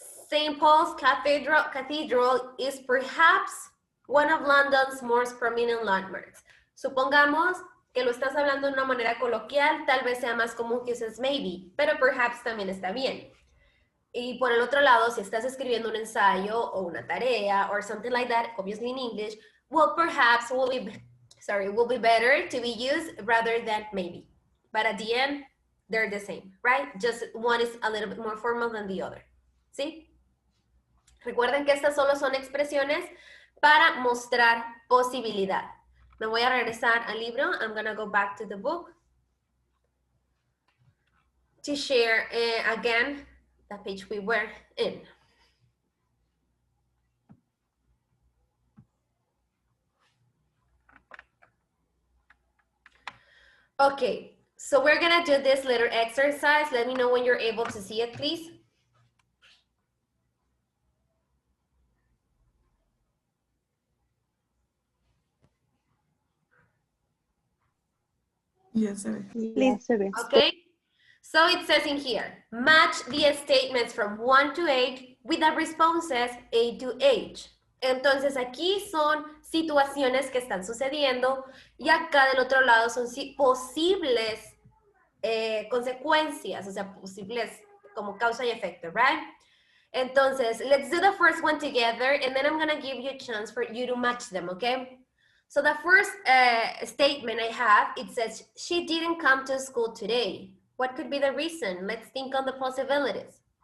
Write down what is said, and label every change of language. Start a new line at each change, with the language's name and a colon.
English: St. Paul's Cathedral is perhaps one of London's most prominent landmarks.
Spanish: Supongamos que lo estás hablando de una manera coloquial, tal vez sea más común que uses maybe, pero perhaps también está bien. Y por el otro lado, si estás escribiendo un ensayo o una tarea
English: or something like that, obviously in English, well, perhaps will be better to be used rather than maybe. But at the end, they're the same, right? Just one is a little bit more formal than the other.
Spanish: ¿Sí? Recuerden que estas solo son expresiones para mostrar posibilidad. Me voy a regresar al libro.
English: I'm going to go back to the book to share again the page we were in. Okay, so we're gonna do this little exercise. Let me know when you're able to see it, please.
Spanish: Yes, se ve. Ya se ve.
English: Okay, so it says in here, match the statements from 1 to 8 with the responses A to H.
Spanish: Entonces aquí son situaciones que están sucediendo y acá del otro lado son posibles consecuencias, o sea, posibles como causa y efecto, right?
English: Entonces, let's do the first one together and then I'm gonna give you a chance for you to match them, okay? So the first statement I have, it says, she didn't come to school today. What could be the reason? Let's think on the possibilities.